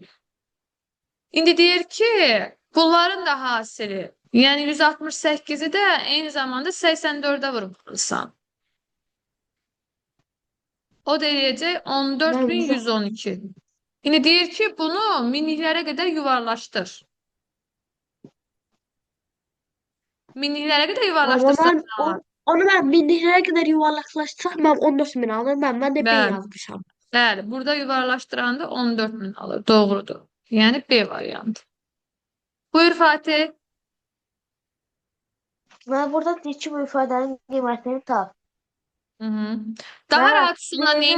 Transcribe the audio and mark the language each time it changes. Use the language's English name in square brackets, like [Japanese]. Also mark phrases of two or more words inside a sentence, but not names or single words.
[Azerbaijani] İndi deyir ki, bunların da hasili, yəni 168-i də eyni zamanda 84-ə vurmalısan. O da eləyəcək Mən 100 14112. Yine deyir ki, bunu minliklərə qədər yuvarlaşdır. Minliklərə qədər Ama yuvarlaşdırsan ben nə olar? [Turkish] onu ben binliklere kadar yuvarlaklaştırsam ben 14 bin alırım. Ben de B [Azerbaijani] Bəli, yazmışam. bəli. Burada yuvarlaşdıranda 14.000 alır. Doğrudur. Yəni B variantı. Buyur Fatih. [Turkish] Ben burada [Azerbaijani] deyir ki, [Turkish] bu ifadenin kıymetini tap. [Azerbaijani] Hı -hı. Daha Ben rahat üsulla birinci